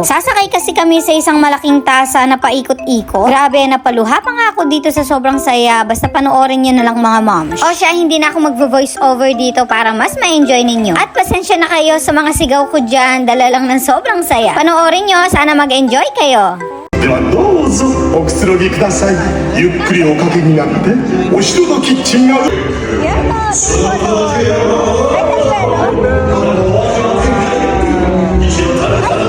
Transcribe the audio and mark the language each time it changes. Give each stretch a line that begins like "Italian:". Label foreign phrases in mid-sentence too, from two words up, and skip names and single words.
Filipino: Sasakay kasi kami sa isang malaking tasa na paikot-ikot. Grabe, napaluha pa nga ako dito sa sobrang saya. Basta panoorin nyo na lang mga moms. O siya, hindi na ako mag-
English: voice over
Filipino: dito para mas ma-enjoy ninyo. At pasensya na kayo sa mga sigaw ko dyan. Dala lang ng sobrang saya. Panoorin nyo, sana mag-enjoy kayo.
Japanese: ではどうぞおくつろぎください。ゆっくりおかけになってお城のキッチンが
English: Yeah,